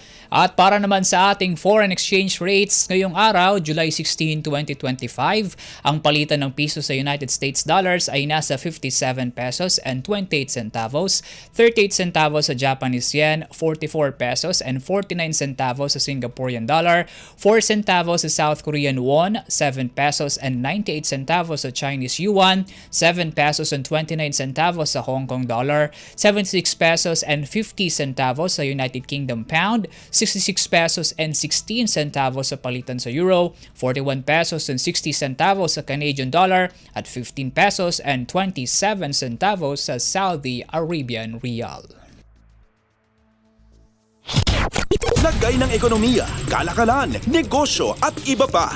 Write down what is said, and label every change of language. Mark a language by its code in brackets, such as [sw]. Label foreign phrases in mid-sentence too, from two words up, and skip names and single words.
[tl] At para naman sa ating [en] foreign exchange rates [tl] ngayong araw, July 16, 2025, ang palitan ng piso sa United States dollars ay nasa 57 pesos [en] and 28 centavos, 38 centavos sa Japanese yen, 44 pesos and 49 centavos sa Singaporean dollar, 4 centavos sa South Korean won, 7 pesos and 98 centavos sa Chinese yuan, 7 pesos and 29 centavos sa Hong Kong dollar, 76 pesos and 50 centavos sa United Kingdom pound, 66 pesos and 16 centavos [tl] sa palitan sa [en] euro, 41 pesos and 60 centavos sa Canadian dollar, at 15 pesos and 27 centavos sa Saudi Arabian rial. [tl] Lagay ng ekonomiya, kalakalan, negosyo at iba pa.